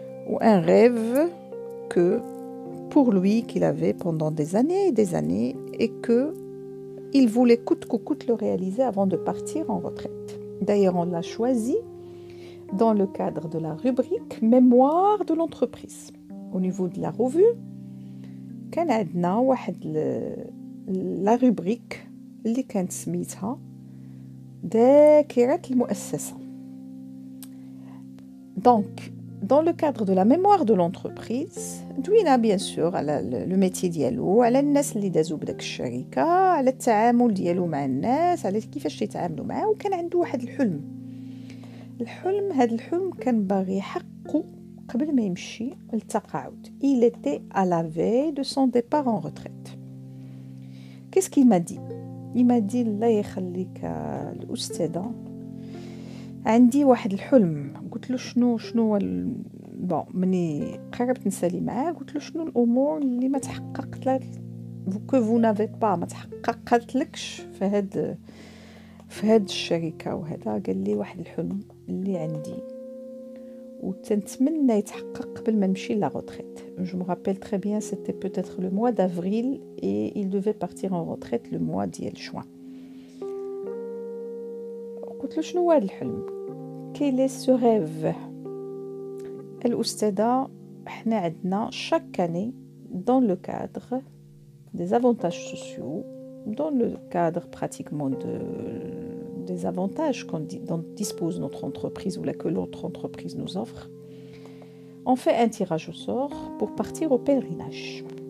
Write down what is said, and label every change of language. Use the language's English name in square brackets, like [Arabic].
[French] Ou un rêve que pour lui qu'il avait pendant des années et que il voulait coûte que coûte le réaliser avant de partir en retraite. D'ailleurs, on l'a choisi dans le cadre de la rubrique mémoire de l'entreprise. Au niveau de la revue, [Arabic] كان عندنا واحد la rubrique اللي كانت سميتها ذاكرة المؤسسة. [French] Donc, dans le cadre de la mémoire de l'entreprise, [Arabic] دوينا [French] bien sûr [Arabic] على le métier ديالو، على الناس اللي دازوا بداك الشركة، على التعامل ديالو مع الناس، على كيفاش يتعاملوا معاه. وكان عنده واحد الحلم، هذا الحلم كان باغي يحققه قبل ما يمشي للتقاعد. [French] Il était à la veille de son départ en retraite. Qu'est-ce qu'il m'a dit? Il m'a dit [Arabic] الله يخليك الأستاذة، عندي واحد الحلم. قلت له شنو هو بون مني قربت نسالي معاه قلت له شنو الامور اللي ما تحققت لك كو نافي با ما تحققت لكش في هاد الشركه وهذا. قال لي واحد الحلم اللي عندي وتنتمنى يتحقق قبل ما نمشي لا retraite. [French] Je me rappelle très bien, c'était peut-être le mois d'avril et il devait partir en retraite le mois ديال juin. [Arabic] قلت له شنو هذا الحلم؟ [French] Quel est ce rêve? [Arabic] الأستاذة، احنا عندنا [French] chaque année dans le cadre des avantages sociaux, dans le cadre pratiquement des avantages dont dispose notre entreprise ou que l'autre entreprise nous offre, on fait un tirage au sort pour partir au pèlerinage.